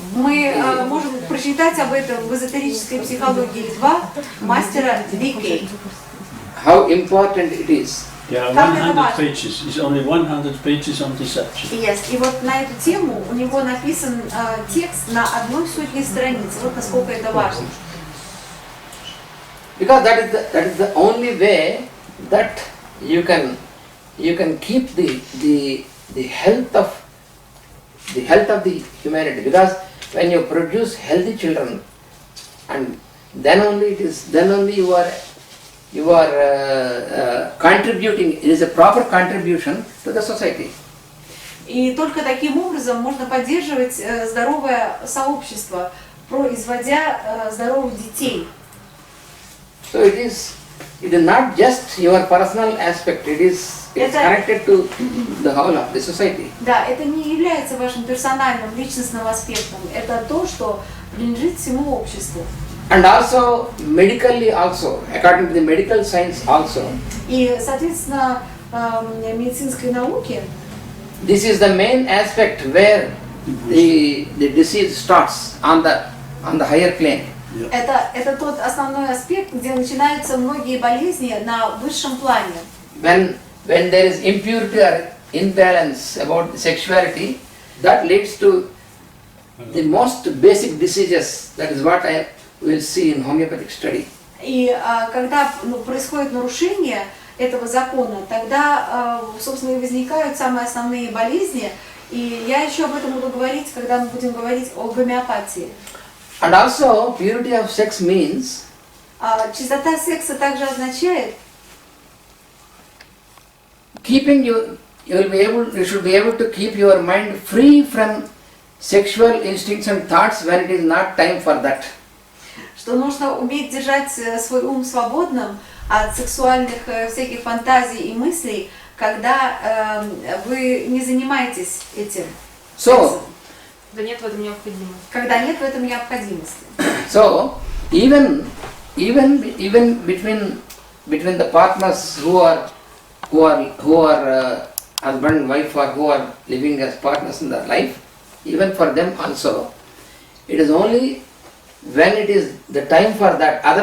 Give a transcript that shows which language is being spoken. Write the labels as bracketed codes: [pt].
[ru] Мы можем прочитать об этом в эзотерической психологии 2 мастера Дикей. [en] How important it is. There are 100 pages. It's only 100 pages on the subject. Yes. [ru] И вот на эту тему у него написан текст на 100 страниц. Вот насколько это важно. [en] Because that is the only way that you can keep the health of the humanity. Because when you produce healthy children, and then only you are contributing. It is a proper contribution to the society. [ru] И только таким образом можно поддерживать здоровое сообщество, производя здоровых детей. [en] So it is not just your personal aspect. It's connected to the whole of the society. [ru] Да, это не является вашим персональным, личностным аспектом. Это то, что принадлежит всему обществу. [en] And also medically also, according to the medical science also. [ru] И, соответственно, медицинской науке [en] This is the main aspect where the disease starts on the higher plane. [ru] Это тот основной аспект, где начинаются многие болезни на высшем плане. [en] When there is impurity or imbalance about sexuality, that leads to the most basic diseases. That is what I will see in homeopathic study. [ru] И когда происходит нарушение этого закона, тогда, собственно, и возникают самые основные болезни. И я еще об этом буду говорить, когда мы будем говорить о гомеопатии. [en] And also, purity of sex means [ru] Чистота секса также означает, [en] you should be able to keep your mind free from sexual instincts and thoughts when it is not time for that. [ru] что нужно уметь держать свой ум свободным от сексуальных всяких фантазий и мыслей, когда вы не занимаетесь этим. [en] So, [ru] Да нет в этом необходимости. Когда нет в этом необходимости. [en] so even between the partners who are husband and wife or who are living as partners in their life, even for them also, it is only when it is the time for that.